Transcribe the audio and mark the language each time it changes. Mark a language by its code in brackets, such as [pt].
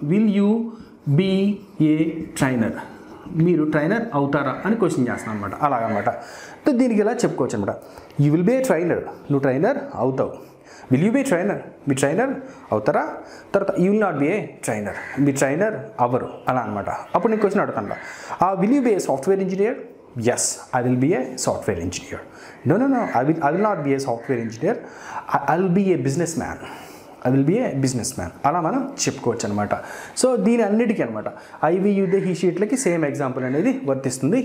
[en] will you be a trainer, [te] మీరు trainer అవుతారా అని క్వశ్చన్ చేస్తాను అనమాట. అలాగనమాట. సో దీనికి ఇలా చెప్పుకోవచ్చు అనమాట. [en] you will be a trainer, [te] నువ్వు ట్రైనర్ అవుతావు. [en] will you be trainer, [te] మీ trainer అవుతారా. తర్వాత [en] you will not be a trainer, [te] మీ trainer అవ్వరు, అలా అనమాట. అప్పుడు నేను క్వశ్చన్ అడుగుతాను, [en] Will you be a software engineer. Yes, I will be a software engineer. No, I will not be a software engineer. I will be a businessman. I will be a businessman. [te] అలా మనం చెప్పుకోవచ్చు అనమాట. So దీని అన్నిటికీ అనమాట IV యూదే he షీట్లకి same example అనేది వర్తిస్తుంది.